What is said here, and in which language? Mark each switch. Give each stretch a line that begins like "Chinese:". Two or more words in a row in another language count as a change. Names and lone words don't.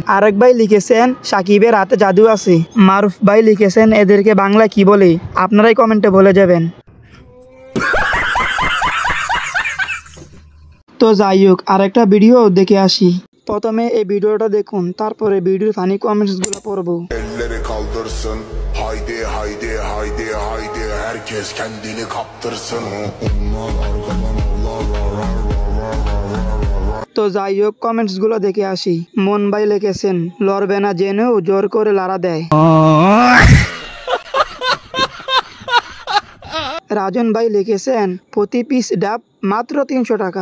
Bangla: আরেক ভাই লিখেছেন সাকিবের হাতে জাদু আছে। মারুফ ভাই লিখেছেন এদেরকে বাংলায় কি বলে, আপনারাই কমেন্টে বলে যাবেন। তো যাই হোক আরেকটা ভিডিও দেখে আসি। প্রথমে এই ভিডিওটা দেখুন, তারপরে ভিডিওর
English: funny comments
Bangla: গুলো পড়বো।
Turkish: Elleri kaldırsın, haydi haydi haydi haydi herkes kendini kaptırsın. Onlar arkadan
Bangla: তো যাই হোক কমেন্টস গুলো দেখে আসি। মন ভাই লিখেছেন লড়বে না জেনেও জোর করে লাড়া দেয়। রাজন ভাই লিখেছেন প্রতি পিস ডাব মাত্র 300 টাকা।